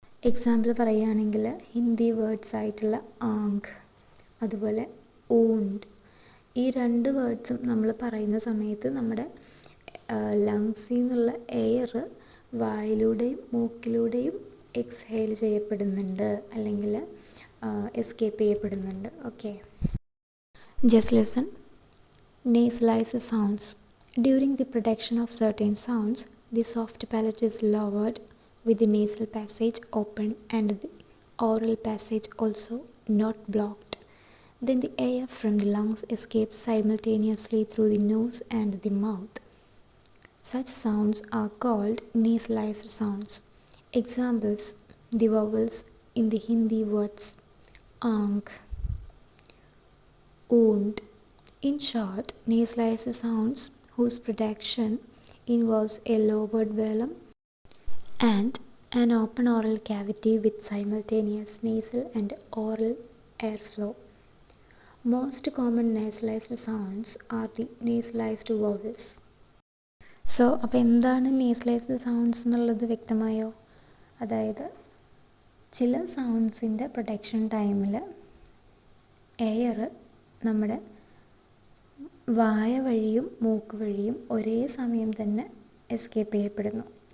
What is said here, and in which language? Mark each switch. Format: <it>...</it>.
<ml>Example പറയുകയാണെങ്കിൽ Hindi words ആയിട്ടുള്ള ആങ്ക് അതുപോലെ ഊണ്ട്, ഈ 2 വേർഡ്സും നമ്മൾ പറയുന്ന സമയത്ത് നമ്മുടെ ലങ്സിൽ നിന്നുള്ള എയർ വായിലൂടെയും മൂക്കിലൂടെയും എക്സ്ഹെയിൽ ചെയ്യപ്പെടുന്നുണ്ട് അല്ലെങ്കിൽ എസ്കേപ്പ് ചെയ്യപ്പെടുന്നുണ്ട്.</ml> <en>Okay, just listen. Nasalized sounds. During the production of certain sounds, the soft palate is lowered with the nasal passage open and the oral passage also not blocked. Then the air from the lungs escapes simultaneously through the nose and the mouth. Such sounds are called nasalized sounds. Examples: the vowels in the Hindi words aank, oond. In short, nasalized sounds whose production involves a lowered velum and an open oral cavity with simultaneous nasal and oral airflow. Most common nasalized sounds are the nasalized vowels.</en> <ml>So അപ്പോൾ എന്താണ് നേസലൈസ്ഡ് sounds എന്നുള്ളത് വ്യക്തമായോ? അതായത് ചില സൗണ്ട്സിൻ്റെ production ടൈമിൽ air നമ്മുടെ വായ വഴിയും മൂക്ക് വഴിയും ഒരേ സമയം തന്നെ എസ്കേപ്പ് ചെയ്യപ്പെടുന്നു.</ml>